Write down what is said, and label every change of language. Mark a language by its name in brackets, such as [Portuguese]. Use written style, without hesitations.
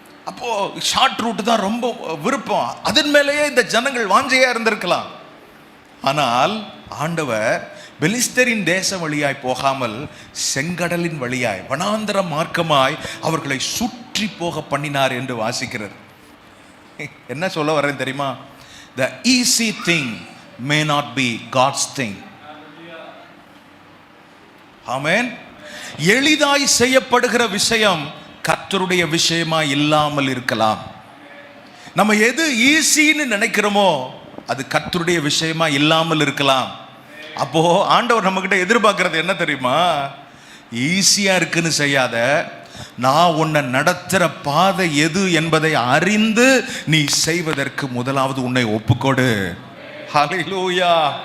[Tamil] அப்போ short route தான் ரொம்ப விருப்பம். அதன் மேலேயே இந்த ஜனங்கள் வாஞ்சையா இருந்திருக்கலாம். ஆனால் ஆண்டவர் பெலிஸ்தரின் தேச வழியாய் போகாமல் செங்கடலின் வழியாய் வனாந்தர மார்க்கமாய் அவர்களை சுற்றி போக பண்ணினார் என்று வாசிக்கிறது. என்ன சொல்ல வரேன் தெரியுமா? [English] The easy thing may not be God's thing. [Tamil] ஆமென். எளிதாய் செய்யப்படுகிற விஷயம் கர்த்தருடைய விஷயமா இல்லாமல் இருக்கலாம். நம்ம எது ஈஸின்னு நினைக்கிறோமோ அது கர்த்தருடைய விஷயமா இல்லாமல் இருக்கலாம். அப்போ ஆண்டவர் நம்ம கிட்ட எதிர்பார்க்கிறது என்ன தெரியுமா? ஈஸியா இருக்குன்னு செய்யாத, நான் உன்னை நடத்துற பாதை எது என்பதை அறிந்து நீ செய்வதற்கு முதலாவது உன்னை ஒப்புக்கொடு. ஹல்லேலூயா.